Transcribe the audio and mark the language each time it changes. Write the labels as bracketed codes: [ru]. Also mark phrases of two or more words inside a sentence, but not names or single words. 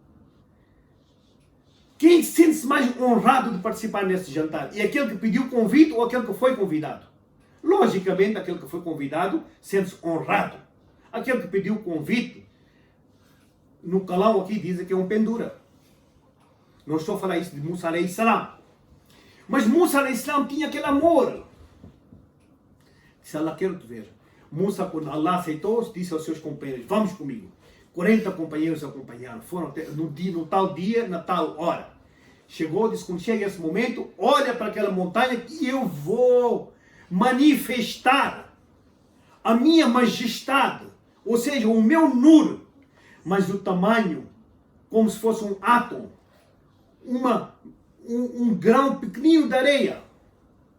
[pt] Quem sente-se mais honrado de participar nesse jantar? É aquele que pediu convite ou aquele que foi convidado? Logicamente, aquele que foi convidado sente-se honrado. Aquele que pediu convite, no calão aqui dizem que é um pendura. Não estou a falar isso de Musa [ar] alayhi salam. [pt] Mas Musa [ar] alayhi salam [pt] tinha aquele amor. Disse: Allah, quero te ver. Musa, quando Allah aceitou, disse aos seus companheiros: vamos comigo. 40 companheiros acompanharam. Foram no tal dia, na tal hora. Chegou, disse: quando chega esse momento, olha para aquela montanha que eu vou manifestar a minha majestade, ou seja, o meu nur, mas do tamanho como se fosse um átomo, um grão pequenino de areia.